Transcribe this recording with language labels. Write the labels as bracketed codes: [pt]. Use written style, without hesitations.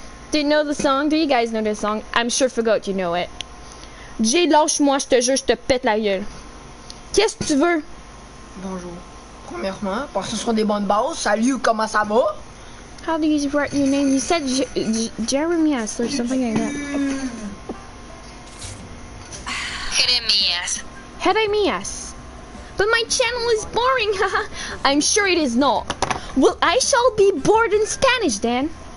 [en] Do you know the song? Do you guys know this song? I'm sure forgot you know it. [fr] Jay, lâche-moi, je te jure, je te pète la gueule. Qu'est-ce que tu veux? Bonjour. Premièrement, parce que ce sont des bonnes bases. Salut, comment ça va? [en] How do you write your name? You said Jeremias or something like that. Jeremias. But my channel is boring, haha. I'm sure it is not. Well, I shall be bored in Spanish then.